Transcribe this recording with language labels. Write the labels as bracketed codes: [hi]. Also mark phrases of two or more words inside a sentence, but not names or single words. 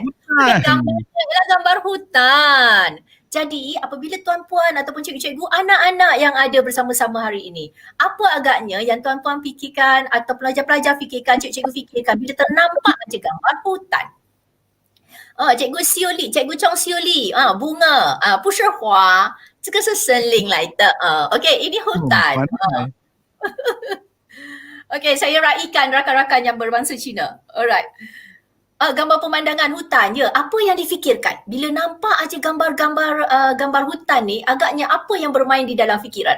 [ms] Okey, gambarnya adalah gambar hutan. Jadi, apabila tuan-puan ataupun cikgu-cikgu, anak-anak yang ada bersama-sama hari ini, apa agaknya yang tuan-puan fikirkan atau pelajar-pelajar fikirkan, cikgu-cikgu fikirkan bila ternampak je gambar hutan? Cikgu Siuli, Cikgu Chong Siuli, bunga, [zh] 不是花，这个是森林来的。 [ms] OK, ini hutan. Okay, saya raikan rakan-rakan yang berbangsa Cina. Alright. Gambar pemandangan hutan, ya. Apa yang difikirkan? Bila nampak aja gambar hutan ni, agaknya apa yang bermain di dalam fikiran?